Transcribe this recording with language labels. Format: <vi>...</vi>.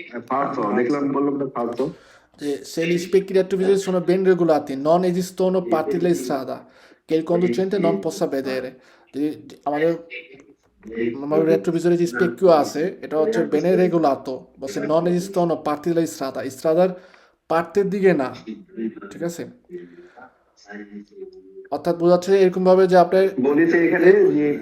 <bn>Falso, দেখলাম বললাম না falso.</bn> <it>Se gli specchi di attività sono ben regolati, non esistono parti della strada che il conducente non possa vedere.</it> <bn>আমাদের আমাদের রেট্রোভিজরে যে স্পেকিউ আছে এটা হচ্ছে বেনে রেগুলাতো, বলছে নন এজিস্তনো পার্টি della strada, স্ট্রাদার পার্টির দিকে না, ঠিক আছে। অর্থাৎ বোঝাচ্ছে এরকম ভাবে যে আপনার বলেছে এখানে যে</bn>